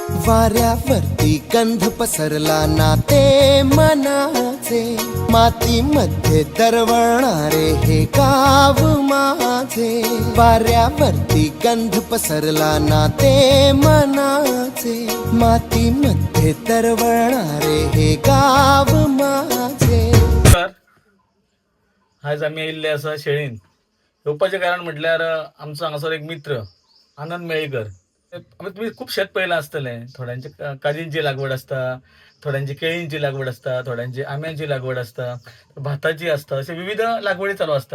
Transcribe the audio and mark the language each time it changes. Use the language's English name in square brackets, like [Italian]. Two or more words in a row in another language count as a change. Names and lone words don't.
[Marathi] वाऱ्यावरती गंध पसरला नाते मनाचे, मातीमध्ये दरवळणारे हे गाव माझे. वाऱ्यावरती गंध पसरला नाते मनाचे, मातीमध्ये दरवळणारे हे गाव माझे. [Konkani] आज आम्ही येयल्ले आसा शेळीन. येवपाचें कारण म्हटल्यार आमचो हांगासर एक मित्र आनंद मेळयकर. तुम्ही खूप शेत पळयलां आसतलें. थोड्यांची काजींची लागवड आसता, थोड्यांची केळींची लागवड आसता, थोड्यांची आंब्याची लागवड आसता, भाताची आसता, अशे विविध लागवडी चालू आसता.